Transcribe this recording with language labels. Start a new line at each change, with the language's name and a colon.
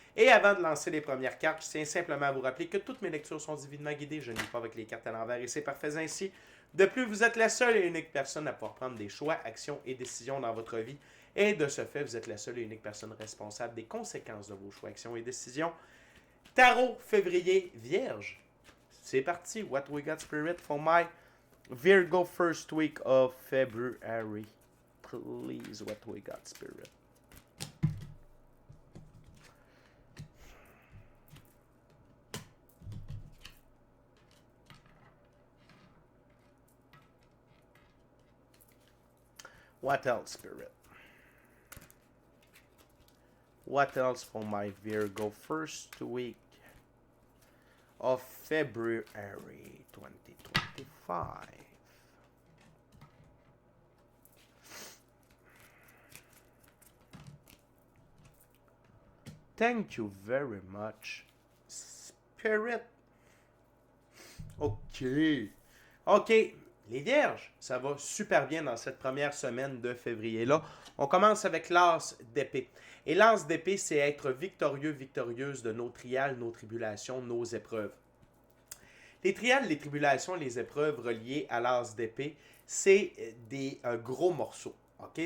French: Et avant de lancer les premières cartes, je tiens simplement à vous rappeler que toutes mes lectures sont divinement guidées. Je ne lis pas avec les cartes à l'envers et c'est parfait ainsi. De plus, vous êtes la seule et unique personne à pouvoir prendre des choix, actions et décisions dans votre vie. Et de ce fait, vous êtes la seule et unique personne responsable des conséquences de vos choix, actions et décisions. Tarot février Vierge. C'est parti.
English: What we got spirit for my Virgo first week of February. Please, what we got, Spirit. What else, Spirit? What else for my Virgo first week of February 2025? Thank you very much, Spirit. OK. OK.
French: Les vierges, ça va super bien dans cette première semaine de février-là. On commence avec l'as d'épée. Et l'as d'épée, c'est être victorieux, victorieuse de nos trials, nos tribulations, nos épreuves. Les trials, les tribulations, les épreuves reliées à l'as d'épée, c'est des gros morceaux. OK?